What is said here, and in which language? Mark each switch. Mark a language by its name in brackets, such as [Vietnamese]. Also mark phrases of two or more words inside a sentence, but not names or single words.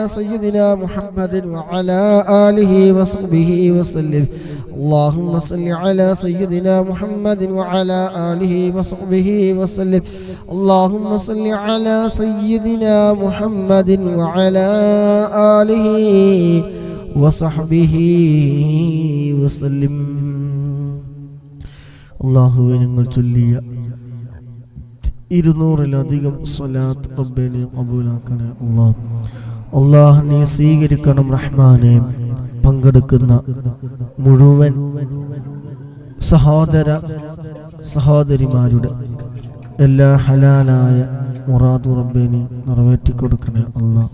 [Arabic] سيدنا محمد وعلى آله وصحبه وسلم اللهم صل على سيدنا محمد وعلى آله وصحبه وسلم اللهم صل على سيدنا محمد وعلى آله وصحبه وسلم [Malayalam] അള്ളാഹുവേ ഞങ്ങൾ ചൊല്ലിയ 200-ലധികം സ്വലാത്ത് റബ്ബേ നീ ഖബൂലാക്കണേ അല്ലാഹ് നീ സ്വീകരിക്കണം റഹ്മാനേ. പങ്കെടുക്കുന്ന മുഴുവൻ സഹോദര സഹോദരിമാരുടെ എല്ലാ ഹലാലായ മുറാദ് റബ്ബേ നീ നിറവേറ്റി കൊടുക്കണേ അല്ലാഹ്.